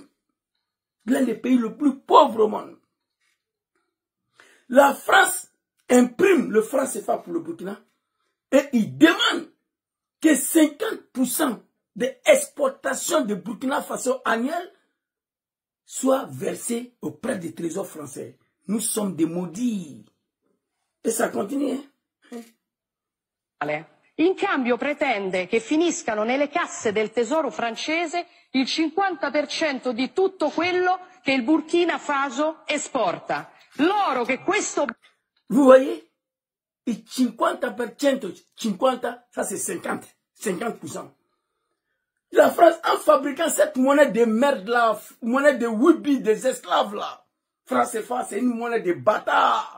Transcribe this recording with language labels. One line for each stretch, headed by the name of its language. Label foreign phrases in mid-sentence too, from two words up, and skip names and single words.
French: L'un des pays le plus pauvres au monde. La France imprime le franc CFA pour le Burkina et il demande que 50% des exportations de Burkina Faso annuelles soient versées auprès des trésors français. Nous sommes des maudits. E ça continue.
Italian: In cambio pretende che finiscano nelle casse del tesoro francese il 50% di tutto quello che il Burkina Faso esporta. L'oro che questo...
French: Vous voyez, il 50%, 50, ça c'est 50, 50%. La France, en fabriquant cette monnaie de merde là, monnaie de Wibi, des esclaves là, France CFA, c'est une monnaie de bâtards.